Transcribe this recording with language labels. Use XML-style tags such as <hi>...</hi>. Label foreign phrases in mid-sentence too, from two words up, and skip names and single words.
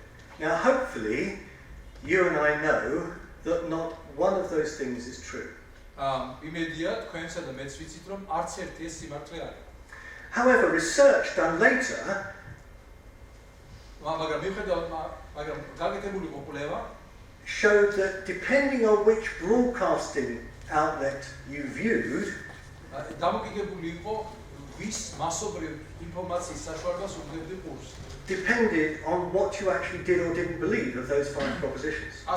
<en>Now, hopefully, you and I know that not one of those things is true.</en> <ka>იმედია თქვენსა და მეც ვიცით, რომ არც ერთი ეს სიმართლე არის.</ka> <en>However, research done later showed that depending on which broadcasting outlet you viewed, depended on what you actually did or didn't believe of those 5 propositions.</en>